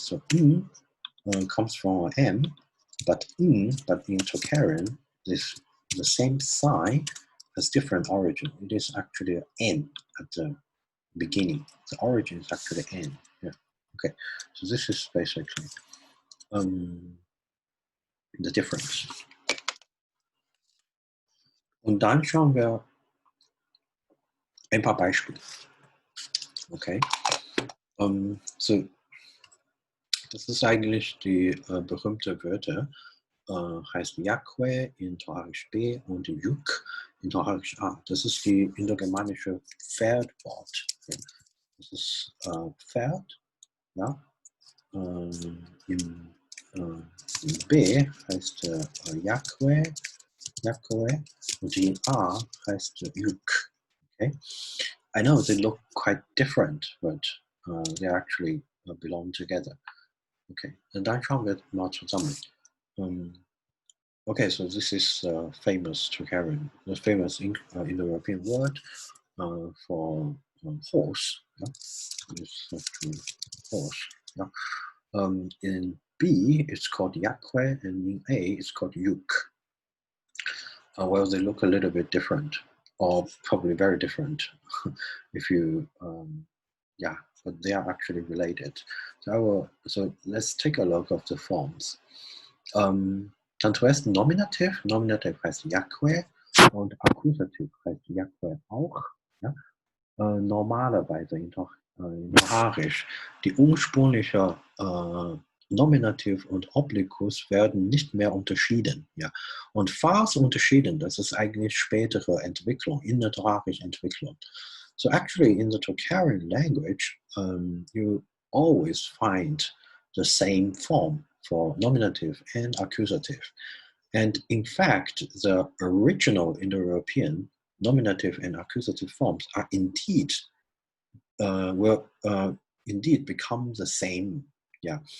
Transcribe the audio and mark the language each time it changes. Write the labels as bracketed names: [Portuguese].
[English] So comes from M, but in Tocharische, the same sign has different origin. It is actually N at the beginning. The origin is actually N. Yeah. Okay. So this is basically the difference. [German] Und dann schauen wir ein paar Beispiele. Okay. So das ist eigentlich die berühmte Wörter. Heißt Yahweh in Tocharisch B und Yuk in Tocharisch A. Das ist die indogermanische Pferdwort. Das ist Pferd, ja. In B heißt Yahweh, und in A heißt Yuk. Okay? [English] I know they look quite different, but they actually belong together. [German] Okay, dann schauen wir mal zusammen. [English] Okay, so this is famous Tocharische, the famous Indo-European word for horse. Yeah? It's actually horse. Yeah? In B, it's called Yahweh, and in A, it's called Yuk. Well, they look a little bit different, or probably very different, if you, yeah, but they are actually related. So let's take a look of the forms. [German] Dann zuerst Nominativ. Nominativ heißt Yahweh und Akkusativ heißt Yahweh auch. Ja? Normalerweise in Tocharisch, die ursprüngliche Nominativ und Obliquus werden nicht mehr unterschieden. Ja? Und falls unterschieden, das ist eigentlich spätere Entwicklung, in der Tocharisch Entwicklung. [English] So actually in the Tocharische language, you always find the same form for nominative and accusative. And in fact, the original Indo-European nominative and accusative forms are indeed, will indeed become the same. Yeah.